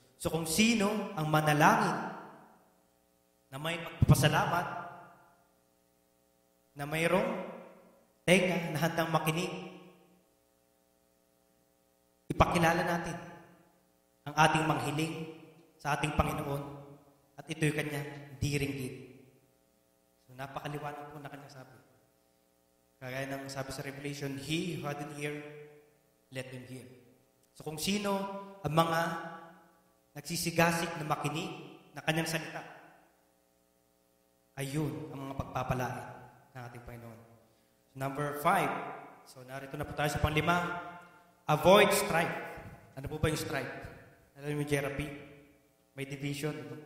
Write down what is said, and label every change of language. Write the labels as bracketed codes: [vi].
[tl] So kung sino ang manalangin na may pagpapasalamat, na mayroong tenga na handang makinig, ipakilala natin ang ating manghiling sa ating Panginoon at ito'y kanyang diringgit. So napakaliwanag po na kanyang sabi. Kagaya ng sabi sa Revelation, [en] He who hadn't hear, let him hear. [tl] So kung sino ang mga nagsisigasig na makinig na kanyang salita, ayun ang mga pagpapalain ng ating Panginoon. So, number 5. So narito na po tayo sa pang-5. [en] Avoid strife. [tl] Ano po ba yung strife? Alam mo yung Jerapy? May division.